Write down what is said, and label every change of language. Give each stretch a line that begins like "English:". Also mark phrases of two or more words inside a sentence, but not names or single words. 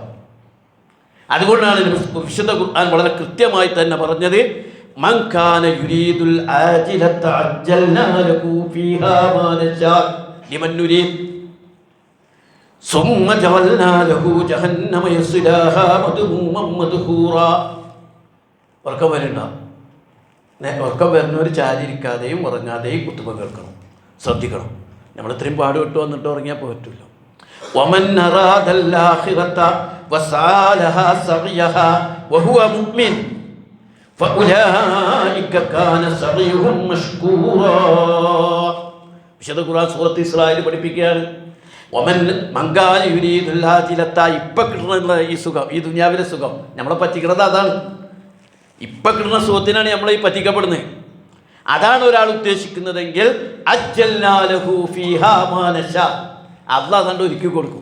Malayalam: അതുകൊണ്ടാണ് വിശുദ്ധ ഖുർആൻ വളരെ കൃത്യമായി തന്നെ പറഞ്ഞത്,
Arabic: من كان يريد العاجلة عجلنا له فيها ما نشاء لمن نريد ثم جعلنا له جهنم يصلاها مذموما مدحورا.
Malayalam: ഉറക്കം വരുന്നവർ ചാരിയിരിക്കാതെയും ഉറങ്ങാതെയും കുത്തുബ കേൾക്കണം, ശ്രദ്ധിക്കണം. നമ്മൾ ഇത്രയും പാടുപെട്ട് വന്നിട്ട് ഉറങ്ങിയാൽ പറ്റില്ല.
Arabic: ومن أراد الآخرة وسعى لها سعيها وهو مؤمن فأولئك كان سعيهم مشكورا.
Malayalam: വിശുദ്ധ ഖുർആൻ സൂറത്ത് ഇസ്രായേൽ പഠിപ്പിക്കുകയാണ്,
Arabic: ومن من كان يريد العاجلة,
Malayalam: ഇപ്പം കിട്ടുന്ന ഈ സുഖം, ഈ ദുനിയാവിലെ സുഖം നമ്മളെ പറ്റിക്കുന്നത് അതാണ്. ഇപ്പം കിട്ടുന്ന സുഖത്തിനാണ് നമ്മൾ ഈ പറ്റിക്കപ്പെടുന്നത്. അതാണ് ഒരാൾ ഉദ്ദേശിക്കുന്നതെങ്കിൽ
Arabic: عجلنا له فيها ما نشاء,
Malayalam: അള്ളാഹ് കണ്ട് ഒരുക്കി കൊടുക്കും.